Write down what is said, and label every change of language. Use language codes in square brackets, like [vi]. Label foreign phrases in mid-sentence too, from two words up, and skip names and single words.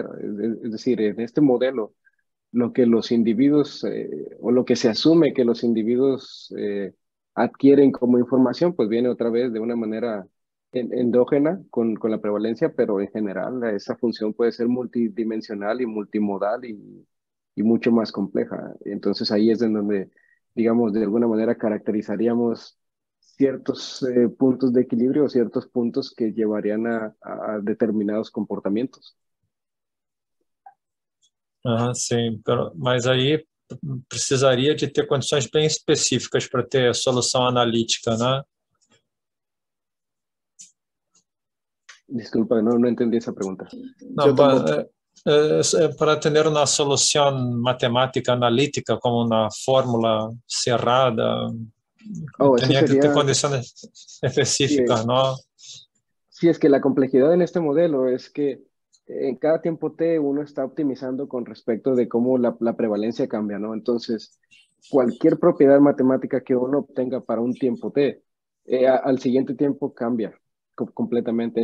[es] Es decir, en este modelo, lo que los individuos o lo que se asume que los individuos adquieren como información, pues viene otra vez de una manera endógena con la prevalencia, pero en general esa función puede ser multidimensional y multimodal y mucho más compleja. Entonces ahí es en donde, digamos, de alguna manera caracterizaríamos ciertos puntos de equilibrio o ciertos puntos que llevarían a determinados comportamientos. [pt] Sim, mas aí precisaria de ter condições bem específicas para ter solução analítica, né? [es] Disculpa, no entendí esa pregunta. [pt] Não, para ter uma solução matemática analítica, como na [es] fórmula cerrada, tenía [pt] que ter condições específicas, [es] ¿no? Sí, es que la complejidad en este modelo es que en cada tiempo t uno está optimizando con respecto de cómo la prevalencia cambia, ¿no? Entonces, cualquier propiedad matemática que uno obtenga para un tiempo t, al siguiente tiempo cambia completamente.